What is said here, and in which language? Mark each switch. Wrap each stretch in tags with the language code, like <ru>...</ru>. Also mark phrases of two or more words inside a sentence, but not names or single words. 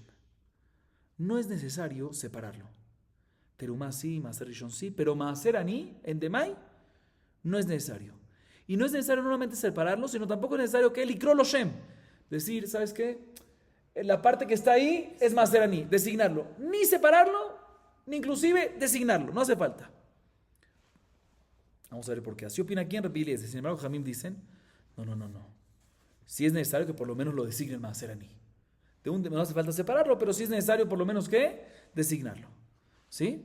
<es>No es necesario separarlo. Terumá sí,</es> <he>Maaser Rishon</he> <es>sí, pero</es> <he>Maaser Ani,</he> <es>en Demai, no es necesario. Y no es necesario no solamente separarlo, sino tampoco es necesario que</es> <he>Likro lo Shem.</he> <es>Decir, ¿sabes qué? La parte que está ahí es</es> <he>Maaser Ani,</he> <es>designarlo. Ni separarlo, ni inclusive designarlo. No hace falta. Vamos a ver por qué. Así opina aquí en Rabbi Eliezer. Sin embargo, Jamim dicen, no. Si es necesario que por lo menos lo designen</es> <he>Maaser Ani.</he> <es>No hace falta separarlo, pero sí es necesario por lo menos que designarlo. ¿Sí?</es>